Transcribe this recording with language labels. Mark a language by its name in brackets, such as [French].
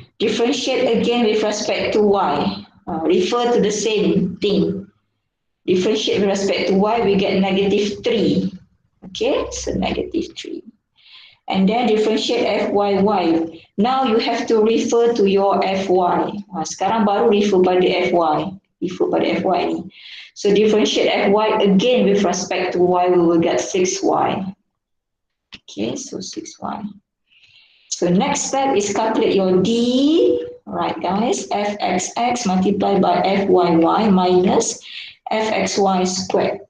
[English] Differentiate again with respect to y. Refer to the same thing. Differentiate with respect to y, we get negative 3. Okay, so negative 3. And then differentiate fyy. Now you have to refer to your fy. [Malay] Sekarang baru refer pada fy. Refer pada fy ni. [English] So differentiate fy again with respect to y, we will get 6y. Okay, so 6y. So next step is calculate your d. Alright guys, fxx multiplied by fyy minus fxy squared.